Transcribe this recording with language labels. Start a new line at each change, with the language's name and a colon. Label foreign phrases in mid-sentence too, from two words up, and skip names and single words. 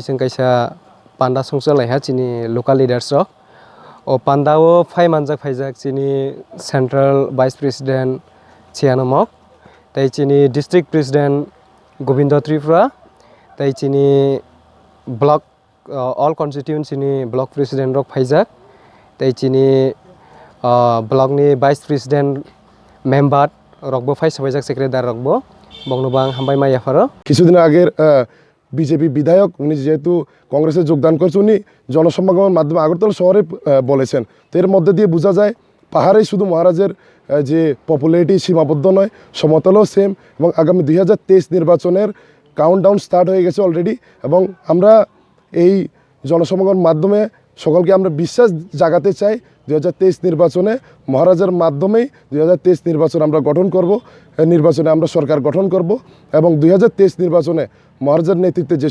Kok Borok: जों कायसा पांडा संसलायहा चिनि
English: local leaders
Kok Borok: रक पांडाओ फाइमान जाफैजाक चिनि
English: central vice president
Kok Borok: चियानमक तै चिनि
English: district president
Kok Borok: गोविंद त्रिपुरा तै चिनि
English: block all constituency
Kok Borok: नि
English: block president
Kok Borok: रक फैजाक तै चिनि ब्लॉक नि
English: vice president member
Kok Borok: रकबो फाइसबायजाक सेक्रेटारी रकबो बंगनोबां हामबाय मायाफारो
Bangla: কিছুদিন আগের বিজেপি বিধায়ক উনি যেহেতু কংগ্রেসে যোগদান করেছেন উনি জনসমাগমের মাধ্যমে আগরতলা শহরে বলেছেন তো এর মধ্যে দিয়ে বোঝা যায় পাহাড়েই শুধু মহারাজের যে পপুলারিটি সীমাবদ্ধ নয় সমতলও সেম এবং আগামী 2023 নির্বাচনের
English: countdown start
Bangla: হয়ে গেছে অলরেডি এবং আমরা এই জনসমাগমের মাধ্যমে সকলকে আমরা বিশ্বাস জাগাতে চাই 2023 নির্বাচনে মহারাজার মাধ্যমেই 2023 নির্বাচন আমরা গঠন করব নির্বাচনে আমরা সরকার গঠন করব এবং 2023 নির্বাচনে মহারাজার নেতৃত্বে যে